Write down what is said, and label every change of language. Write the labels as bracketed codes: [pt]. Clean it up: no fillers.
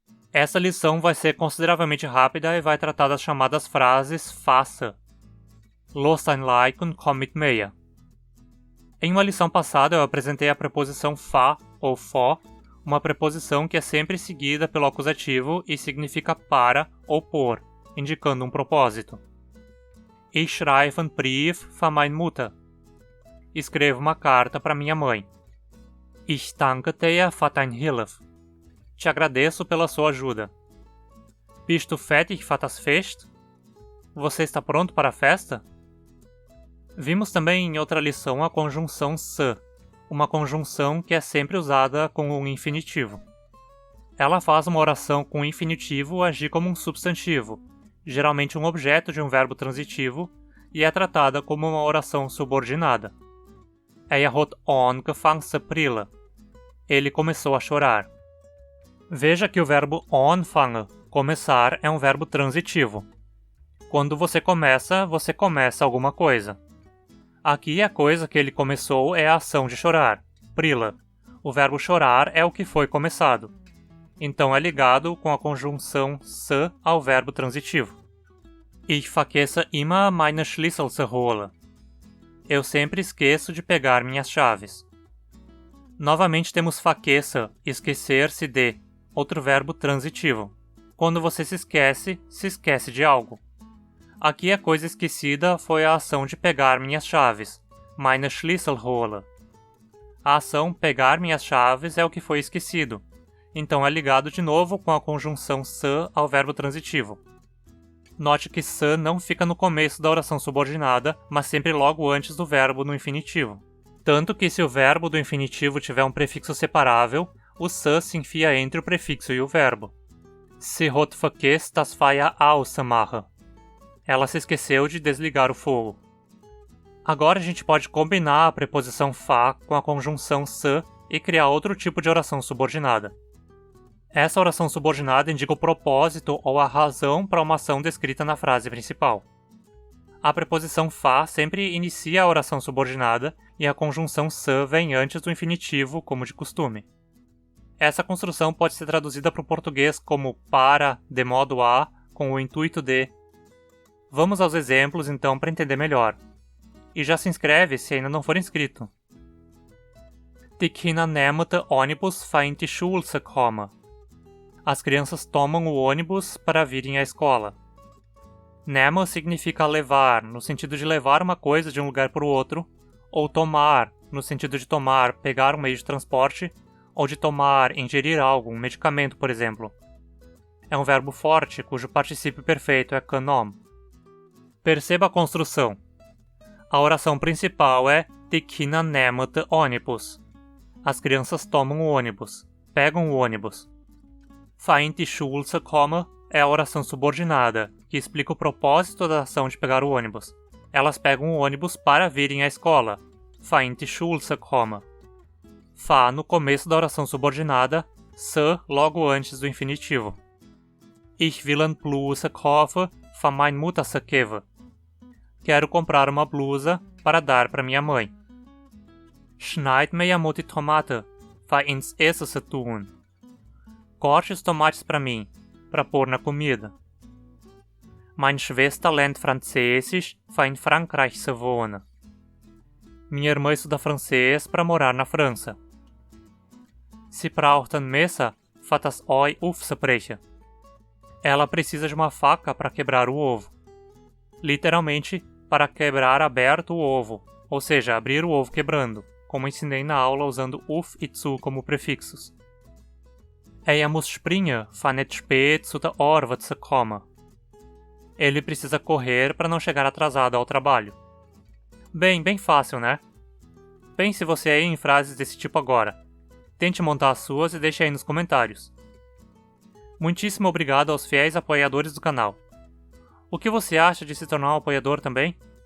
[pt] Essa lição vai ser consideravelmente rápida e vai tratar das chamadas frases faça. [de] Los sein Like komm mit mir. [pt] Em uma lição passada eu apresentei a preposição fa ou fó, uma preposição que é sempre seguida pelo acusativo e significa para ou por, indicando um propósito. [de] Ich schreibe einen Brief für meine Mutter. [pt] Escrevo uma carta para minha mãe. [de] Ich danke dir für deine Hilfe. [pt] Te agradeço pela sua ajuda. [de] Bist du fertig für das Fest? [pt] Você está pronto para a festa? Vimos também em outra lição a conjunção se, uma conjunção que é sempre usada com um infinitivo. Ela faz uma oração com o infinitivo agir como um substantivo, geralmente um objeto de um verbo transitivo, e é tratada como uma oração subordinada. [de] Er hat angefangen zu brüllen. [pt] Ele começou a chorar. Veja que o verbo anfangen, começar, é um verbo transitivo. Quando você começa alguma coisa. Aqui a coisa que ele começou é a ação de chorar, brüllen. O verbo chorar é o que foi começado. Então é ligado com a conjunção se ao verbo transitivo. [de] Ich vergesse immer meine Schlüssel zu holen. [pt] Eu sempre esqueço de pegar minhas chaves. Novamente temos vergessen, esquecer-se de, outro verbo transitivo. Quando você se esquece de algo. Aqui a coisa esquecida foi a ação de pegar minhas chaves, [de] meine Schlüssel holen. [pt] A ação pegar minhas chaves é o que foi esquecido, então é ligado de novo com a conjunção se ao verbo transitivo. Note que se não fica no começo da oração subordinada, mas sempre logo antes do verbo no infinitivo. Tanto que se o verbo do infinitivo tiver um prefixo separável, o se enfia entre o prefixo e o verbo. [de] Sie hat vergessen das Feuer auszumachen. [pt] Ela se esqueceu de desligar o fogo. Agora a gente pode combinar a preposição fa com a conjunção se e criar outro tipo de oração subordinada. Essa oração subordinada indica o propósito ou a razão para uma ação descrita na frase principal. A preposição fa sempre inicia a oração subordinada e a conjunção se vem antes do infinitivo, como de costume. Essa construção pode ser traduzida para o português como para, de modo a, com o intuito de. Vamos aos exemplos então para entender melhor. E já se inscreve se ainda não for inscrito. [de] Die Kinder nehmen den Ônibus für in die Schule zu kommen. [pt] As crianças tomam o ônibus para virem à escola. Nehmen significa levar, no sentido de levar uma coisa de um lugar para o outro, ou tomar, no sentido de tomar, pegar um meio de transporte, ou de tomar, ingerir algo, um medicamento, por exemplo. É um verbo forte, cujo particípio perfeito é genommen. Perceba a construção. A oração principal é [de] Die Kinder nehmen den Ônibus. [pt] As crianças tomam o ônibus, pegam o ônibus. [de] Für in die Schule zu kommen [pt] é a oração subordinada, que explica o propósito da ação de pegar o ônibus. Elas pegam o ônibus para virem à escola. [de] Für in die Schule zu kommen. [pt] Fa no começo da oração subordinada, se logo antes do infinitivo. [de] Ich will eine Bluse kaufen für meine Mutter zu geben. [pt] Quero comprar uma blusa para dar para minha mãe. [de] Schneid mir ja die Tomate für ins Essen zu tun. [pt] Corte os tomates para mim, para pôr na comida. [de] Meine Schwester lernt Französisch für in Frankreich zu wohnen. [pt] Minha irmã estuda francês para morar na França. [de] Sie braucht ein Messer für das Ei aufzubrechen. [pt] Ela precisa de uma faca para quebrar o ovo. Literalmente, para quebrar aberto o ovo, ou seja, abrir o ovo quebrando, como ensinei na aula usando uf e zu como prefixos. [de] Muss springen, für nicht spät zu der Arbeit zu kommen. [pt] Ele precisa correr para não chegar atrasado ao trabalho. Bem fácil, né? Pense você aí em frases desse tipo agora. Tente montar as suas e deixe aí nos comentários. Muitíssimo obrigado aos fiéis apoiadores do canal. O que você acha de se tornar um apoiador também?